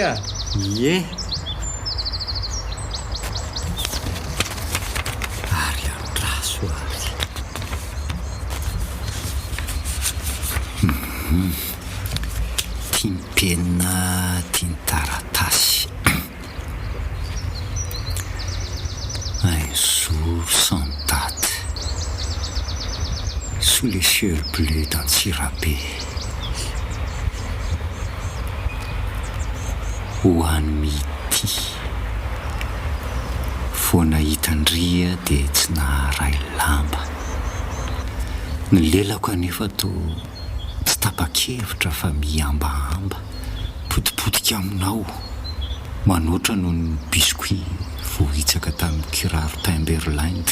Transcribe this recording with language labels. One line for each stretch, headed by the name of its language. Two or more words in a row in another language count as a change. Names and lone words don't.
Malagasy: Ye. Ary andraso ary. Tia penina, tia taratasy.
French: Un jour sans date, sous les cieux bleus d'un Tirapé.
Malagasy: ho any mity foana hitandria dia tsy naharay lamba. Ny lelako anefa to tsy tapa-kevitra fa miambahamba potipotika aminao manoatra noho ny biscuit vohitsaka tamin'ny kiraro Timberland.